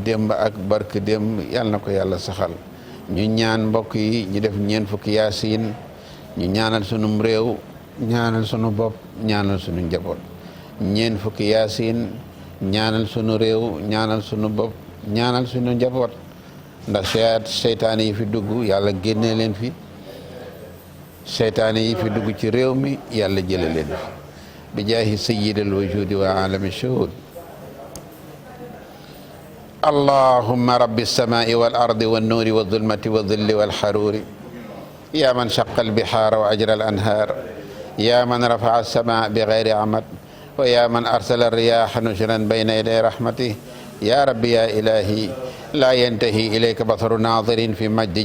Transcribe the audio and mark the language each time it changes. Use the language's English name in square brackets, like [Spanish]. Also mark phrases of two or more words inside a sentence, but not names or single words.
[Wolof] démb ak barke démb yàlla na ko yàlla saxal ñu ñaan mbokk yi ñu def ñeen fukki yaasiin ñu ñaanal sunum réew ñaanal sunu bopp ñaanal sunu njaboot ñeen fukki yaasiin ñaanal sunu réew ñaanal sunu bopp ñaanal sunu njaboot ndax seytaane yi fi dugg yàlla génne leen fi seytaane yi fi dugg ci réew mi yàlla jële leen fi [Arabic] بجاه سيد الوجود وعالم الشهود اللهم رب السماء والأرض والنور والظلمة والظل والحرور يا من شق البحار وأجرى الأنهار يا من رفع السماء بغير عمد ويا من أرسل الرياح نشرا بين يدي رحمته يا ربي يا إلهي لا ينتهي إليك بصر ناظر في مجده